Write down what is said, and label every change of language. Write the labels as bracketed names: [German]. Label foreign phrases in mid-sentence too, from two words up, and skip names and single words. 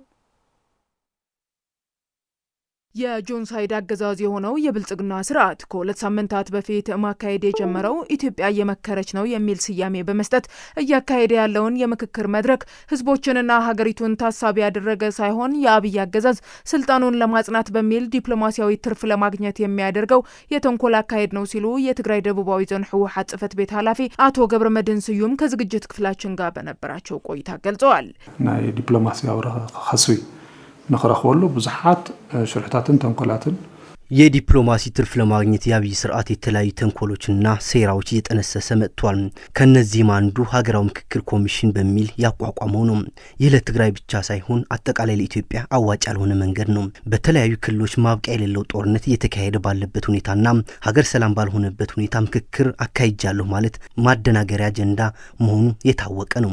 [Amharic] የጆኖሳይድ አገዛዝ የሆነው የብልጽግና ስርዓት ከሁለት ሳምንታት በፊት ማካሄድ የጀመረው ኢትዮጵያ እየመከረች ነው የሚል ስያሜ በመስጠት እያካሄደ ያለውን የምክክር መድረክ ህዝቦችንና ሀገሪቱን ታሳቢ ያደረገ ሳይሆን የአብይ አገዛዝ ስልጣኑን ለማጽናት በሚል ዲፕሎማሲያዊ ትርፍ ለማግኘት የሚያደርገው የተንኮል አካሄድ ነው ሲሉ የትግራይ ደቡባዊ ዞን ህወሓት ጽሕፈት ቤት ኃላፊ አቶ ገብረመድህን ስዩም ከዝግጅት ክፍላችን ጋር በነበራቸው ቆይታ ገልጸዋል። [Tigrinya] ናይ ዲፕሎማሲያዊ ረኸስዊ ነኽረኽበሉ ብዙሓት ሽርሕታትን ተንኮላትን [Amharic] የዲፕሎማሲ ትርፍ ለማግኘት የአብይ ስርዓት የተለያዩ ተንኮሎችና ሴራዎች እየጠነሰሰ መጥቷል። ከነዚህም አንዱ ሀገራዊ ምክክር ኮሚሽን በሚል ያቋቋመው ነው። ይህ ለትግራይ ብቻ ሳይሆን አጠቃላይ ለኢትዮጵያ አዋጭ ያልሆነ መንገድ ነው። በተለያዩ ክልሎች ማብቂያ የሌለው ጦርነት እየተካሄደ ባለበት ሁኔታና ሀገር ሰላም ባልሆነበት ሁኔታ ምክክር አካሂጃለሁ ማለት ማደናገሪያ አጀንዳ መሆኑ የታወቀ ነው።